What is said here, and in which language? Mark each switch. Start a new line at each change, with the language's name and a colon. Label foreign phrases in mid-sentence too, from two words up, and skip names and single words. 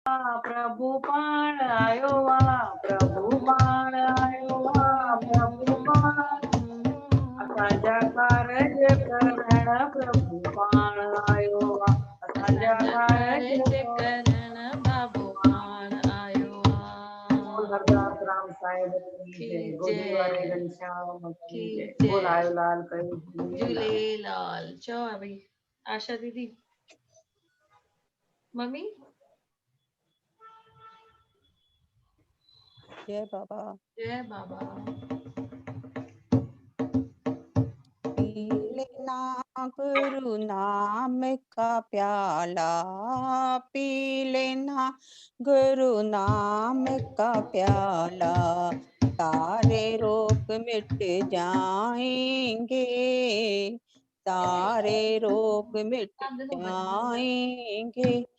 Sindhi: प्रभु पाण आयो वा, प्रभु पाण आयो वा, प्रभु पाण असांजा कारज करण प्रभु पाण आयो वा, असांजा कारज करण बाबू पाण आयो बोल हरदास राम साहिब की जय, गोदी वारे घनश्याम की जय, बोल आयो लाल कयो झूलेलाल। चओ भाई आशा दीदी, मम्मी जय बाबा। जय बाबा।
Hindi: पी लेना गुरु नाम का प्याला, पी लेना गुरु नाम का प्याला, सारे रोग मिट जाएंगे, सारे रोग मिट जाएंगे।